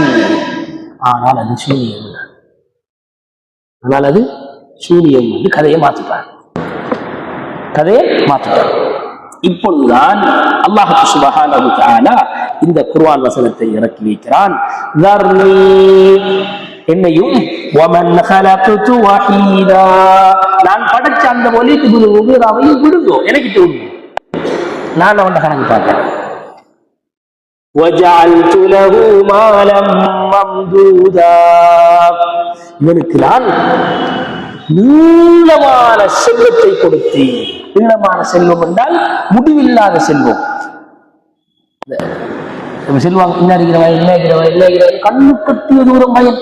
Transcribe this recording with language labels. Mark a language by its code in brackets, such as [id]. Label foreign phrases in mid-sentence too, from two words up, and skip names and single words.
[ta] ஆனால் அது சூனியம், ஆனால் அது சூனியம் என்று கதையை மாத்திட்டான், கதையை மாத்திட்டான். இப்பொழுதுதான் [ar] الله سبحانه وتعالى [ta] இந்த குர்ஆன் வசனத்தை இறக்கி வைக்கிறான். [ar] என்னையும் வமன் خلقت وحيدا, [ta] நான் படைச்ச அந்த வலீத் இப்னு முகீராவையும் விடுங்கோ, எனக்கு விடுங்க, நான் அவன் கணக்கு பார்க்கிறேன். [ar] وجعلت له مالا ممدودا, [ta] இவனுக்கு நான் நீளமான செல்வத்தை கொடுத்தேன். நீளமான செல்வம் என்றால் முடிவில்லாத செல்வம். செல்வாங்க இன்ன இருக்கிறவன் கண்ணு கட்டிய தூரம் பயம்.